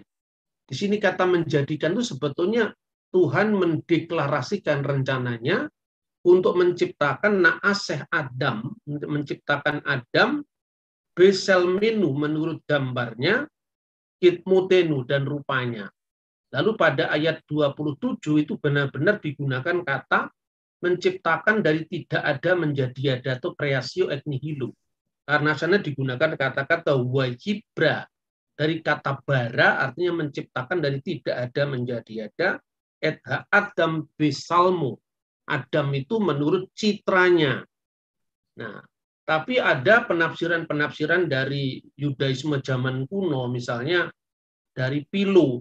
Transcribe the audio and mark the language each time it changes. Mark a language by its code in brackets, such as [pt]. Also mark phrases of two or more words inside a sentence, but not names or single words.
[id] Di sini kata menjadikan itu sebetulnya Tuhan mendeklarasikan rencananya untuk menciptakan [he] נעשה אדם, [id] untuk menciptakan Adam, beselmenu menurut gambarnya, kitmutenu dan rupanya. Lalu pada ayat 27 itu benar-benar digunakan kata menciptakan dari tidak ada menjadi ada atau [la] creatio et nihilo. [id] Karena sana digunakan kata-kata wajibra, dari kata bara artinya menciptakan dari tidak ada menjadi ada, [he] את אדם בצלמו, [id] Adam itu menurut citranya. Nah, tapi ada penafsiran-penafsiran dari Yudaisme zaman kuno, misalnya dari Philo.